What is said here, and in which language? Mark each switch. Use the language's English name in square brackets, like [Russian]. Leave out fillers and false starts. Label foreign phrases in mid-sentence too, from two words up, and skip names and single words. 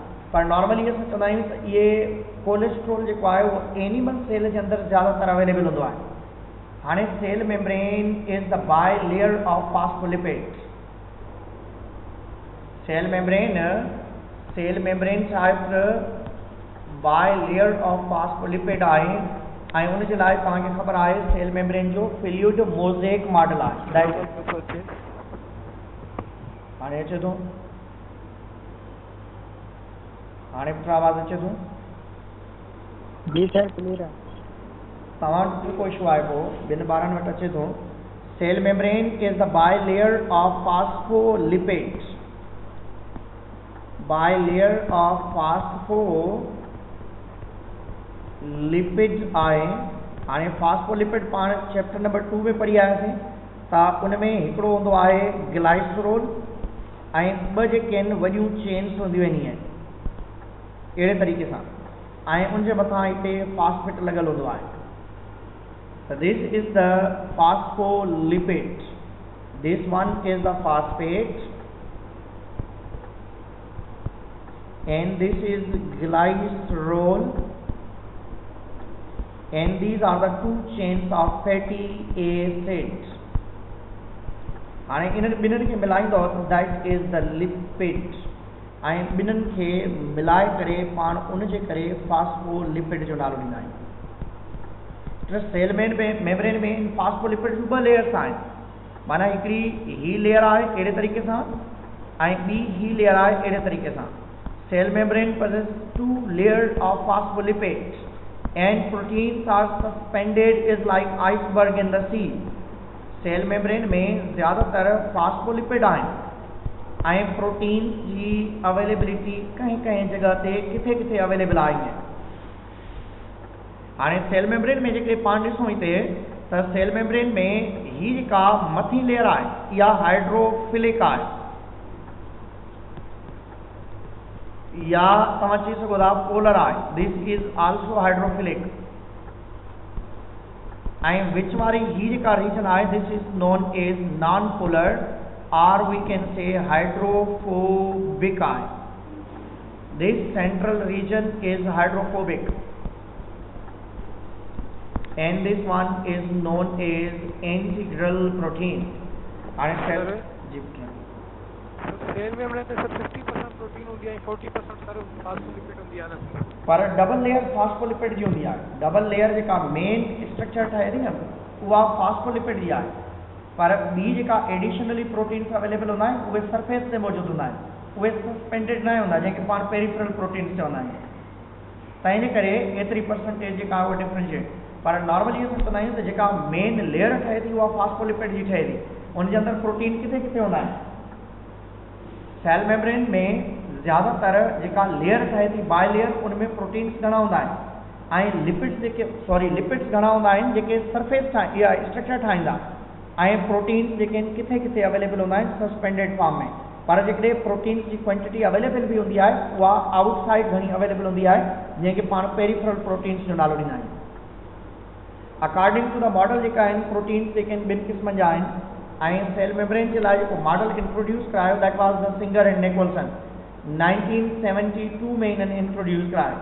[Sindhi] पर नॉर्मली असां चवंदा आहियूं त इहे कोलेस्ट्रोल जेको आहे उहो [English] animal cell [Sindhi] जे अंदरि ज़्यादातर अवेलेबल हूंदो आहे। [English] हाणे cell membrane is the bi layer of phospholipids. cell membrane [Sindhi] छा आहे, [English] bi layer of phospholipid [Sindhi] आहे, ऐं उनजे लाइ तव्हांखे ख़बर आहे [English] cell membrane [Sindhi] जो [English] fluid mosaic model [Sindhi] आहे। हाणे अचे थो, हाणे पुट आवाज़ अचे थो? जी सर क्लियर आहे। तव्हां वटि को इशू आहे पोइ ॿिनि ॿारनि वटि अचे थो। [English] cell membrane is the bi layer of phospholipids, bi layer of phospholipids आहे। [Sindhi] हाणे फॉस्फोलिपिड पाण [English] chapter number [Sindhi] 2 में पढ़ी आयासीं, त उन में हिकिड़ो हूंदो आहे ग्लाइसरोल ऐं ॿ जेके आहिनि वॾियूं चेन्स हूंदियूं आहिनि ईअं अहिड़े तरीक़े सां, ऐं उनजे मथां हिते फॉस्फेट लॻल हूंदो आहे। [English] त this is the phospholipid, this one is the phosphate and this is glycerol and these are the two chains of fatty acids. [Sindhi] हाणे इन्हनि ॿिन्हिनि खे मिलाईंदो त [English] that is the lipid, [Sindhi] ऐं ॿिन्हिनि खे मिलाए करे पाण उनजे करे फॉस्फोलिपिड जो नालो ॾींदा आहियूं। सेल मेम्ब्रेन में फॉस्फोलिपिड जूं 2 लेयर्स आहिनि, माना हिकिड़ी ही लेयर आहे अहिड़े तरीक़े सां ऐं ॿी ही लेयर आहे अहिड़े तरीक़े सां। [English] Cell membrane possesses 2 layers of phospholipids and proteins are suspended is like iceberg in the sea. Cell membrane [Sindhi] में ज़्यादातर फॉस्फोलिपिड आहिनि ऐं प्रोटीन जी अवेलेबिलिटी कहीं कहीं जगह ते किथे किथे अवेलेबल आहे। हाणे [English] cell membrane [Sindhi] में जेके पाण ॾिसूं हिते त [English] cell membrane [Sindhi] में ही जेका मथी लेयर आहे इहा हाइड्रोफिलिक आहे, या तव्हां चई सघो था पोलर आहे, [English] this is also hydrophilic. [Sindhi] ऐं विच वारी ही जेका रीजन आहे [English] this is known as non polar and we can say hydrophobic आहे। this central region is hydrophobic and this one is known as integral protein. [Sindhi] हाणे सेल मेम्ब्रेन में सर 50% प्रोटीन हूंदी आहे, 40% सर फॉस्फोलिपिड हूंदी आहे न, पर डबल लेयर फॉस्फोलिपिड जी हूंदी आहे। डबल लेयर जेका [English] main structure [Sindhi] ठाहे थी न उहा फॉस्फोलिपिड जी आहे, पर ॿी जेका [English] additionally proteins available [Sindhi] हूंदा आहिनि उहे सरफेस ते मौजूदु हूंदा आहिनि, उहे सस्पेंडेड न हूंदा जंहिंखे पाण [English] peripheral proteins [Sindhi] चवंदा आहियूं। तंहिंजे करे एतिरी परसेंटेज जेका उहा डिफ्रेंशिएट। पर नॉर्मली असां चवंदा आहियूं त जेका मेन लेयर ठहे थी उहा फास्फोलिपिड जी ठहे थी, उनजे अंदरि प्रोटीन किथे किथे हूंदा आहिनि। सेल मेम्ब्रेन में ज़्यादातर जेका लेयर ठहे थी [English] bi layer, [Sindhi] उनमें प्रोटीन्स घणा हूंदा आहिनि ऐं लिपिड्स घणा हूंदा आहिनि जेके सरफेस या स्ट्रक्चर ठाहींदा, ऐं प्रोटीन्स जेके आहिनि किथे किथे अवेलेबल हूंदा आहिनि [English] suspended form [Sindhi] में। पर जेकॾहिं प्रोटीन्स जी क्वांटिटी अवेलेबल भी हूंदी आहे उहा आउटसाइड घणी अवेलेबल हूंदी आहे, जंहिंखे पाण [English] peripheral proteins [Sindhi] जो नालो ॾींदा आहियूं। [English] according to the model [Sindhi] जेका आहिनि प्रोटीन्स जेके आहिनि ॿिनि क़िस्मनि जा आहिनि, ऐं सेल मेम्ब्रेन जे लाइ जेको मॉडल इंट्रोड्यूस करायो [English] that was the Singer and Nicolson [Sindhi] 1972 में इन्हनि इंट्रोड्यूस करायो।